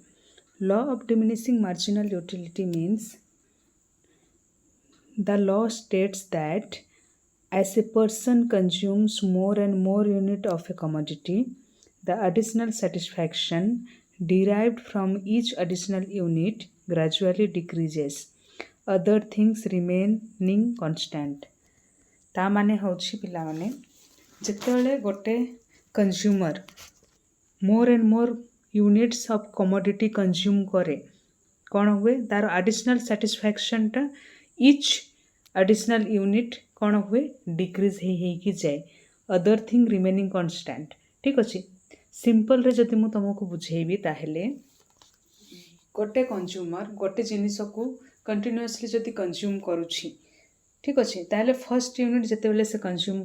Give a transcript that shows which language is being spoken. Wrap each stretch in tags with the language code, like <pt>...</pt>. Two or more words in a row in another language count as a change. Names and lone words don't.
<en>Law of diminishing marginal utility means the law states that as a person consumes more and more unit of a commodity, the additional satisfaction derived from each additional unit gradually decreases. Other things remaining constant.</en> <or>ତା ମାନେ ହେଉଛି ପିଲାମାନେ ଯେତେବେଳେ ଗୋଟେ</or> <en>consumer more and more units of commodity consume</en> <or>କରେ କ'ଣ ହୁଏ ତାର</or> <en>additional satisfactionta each additional unit</en> <or>କ'ଣ ହୁଏ ଡିକ୍ରିଜ୍ ହେଇକି ଯାଏ</or> <en>other thing remaining constant</en> <or>ଠିକ୍ ଅଛି ସିମ୍ପଲ୍ରେ ଯଦି ମୁଁ ତୁମକୁ ବୁଝେଇବି ତାହେଲେ ଗୋଟେ କନଜ୍ୟୁମର ଗୋଟେ ଜିନିଷକୁ କଣ୍ଟିନ୍ୟୁଅସଲି ଯଦି କନଜ୍ୟୁମ୍ କରୁଛି ଠିକ୍ ଅଛି ତାହେଲେ</or> <en>first unit</en> <or>ଯେତେବେଳେ ସେ କନଜ୍ୟୁମ୍</or>